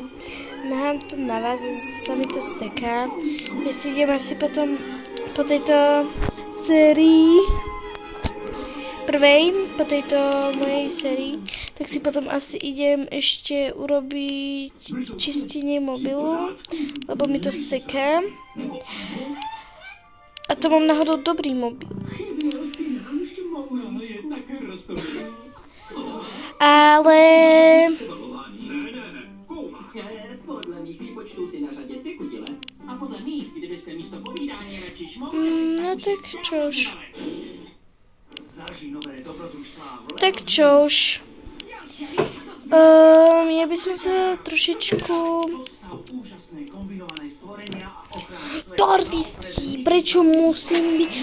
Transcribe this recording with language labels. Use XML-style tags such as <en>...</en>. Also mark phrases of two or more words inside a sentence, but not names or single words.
<sk>Nahám to na vás, sa mi to seká. Ja si idem asi potom po tejto sérii po tejto mojej sérii, tak si potom asi idem ešte urobiť čistenie mobilu, lebo mi to seká. A to mám náhodou dobrý mobil. Ale...</sk> <cs>Podle mých výpočtů si na řadě ty kutile. A podle mých, kdybyste místo povídání radši šmouli...</cs> <sk>No tak čož. Tak čož. Ja by som sa trošičku... Tortiky, prečo musím byť...</sk>